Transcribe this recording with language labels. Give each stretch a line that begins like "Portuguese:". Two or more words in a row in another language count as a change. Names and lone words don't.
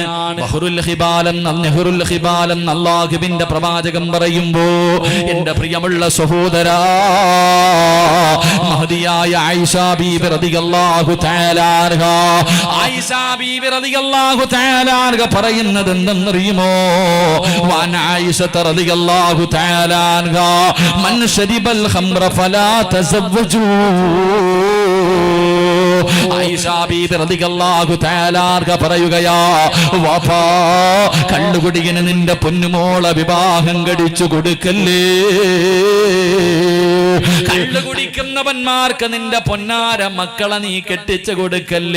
Malayalam: നെഹ്റുൽ ഹിബാൽ എന്ന് അല്ലാഹുവിന്റെ പ്രവാചകൻ പറയുമ്പോ എന്റെ പ്രിയമുള്ള സഹോദരാ, മഹദിയായ ആയിഷ ബീബി
Arabic: رضي الله تعالى عنها
Malayalam: പറയുന്നത് എന്തെന്നറിയുമോ?
Arabic: وعن عائشة رضي الله تعالى عنها من شرب الخمر فلا تزوجوا.
Malayalam: ആയിഷ ബീബി
Arabic: رضي الله تعالى عنها
Malayalam: പറയുകയാ, വാപ്പാ, കള്ളുകുടിയന് നിന്റെ പൊന്നുമോളെ വിവാഹം കഴിച്ചു കൊടുക്കല്ലേ. കള്ളു കുടിക്കുന്നവന്മാർക്ക് നിന്റെ പൊന്നാര മക്കളെ നീ കെട്ടിച്ചു കൊടുക്കല്ലേ.